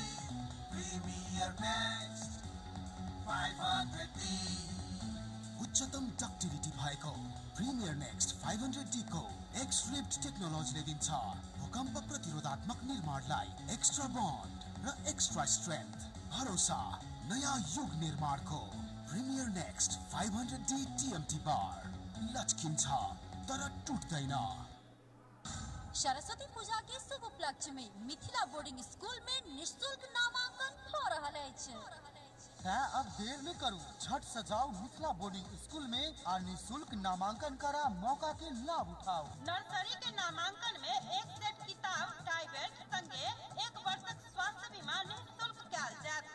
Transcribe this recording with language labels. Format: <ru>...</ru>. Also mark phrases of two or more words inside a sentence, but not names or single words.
<ne>Premier Next 500D उच्चतम डक्टिलिटी भएको प्रिमियर नेक्स्ट 500D को</ne> <en>X-ribbed technology</en> <ne>दिन्छ भूकम्प प्रतिरोधात्मक निर्माणलाई</ne> <en>extra bond</en> <ne>र</ne> <en>extra strength.</en> <ne>भरोसा नयाँ युग निर्माणको प्रिमियर नेक्स्ट 500D TMT बार लचकिन्छ तर टुट्दैन।</ne> <mai>सरस्वती पूजा के शुभ उपलक्ष्य में मिथिला बोर्डिंग स्कूल में निःशुल्क नामांकन हो रहल अछि। अब देर न करू, झट से जाओ मिथिला बोर्डिंग स्कूल में और निःशुल्क नामांकन करा, मौका के लाभ उठाओ। नर्सरी के नामांकन में एक सेट किताब,</mai> <en>tie belt</en> <mai>संगे 1 वर्षक स्वास्थ्य बीमा निःशुल्क कैल जायत।</mai>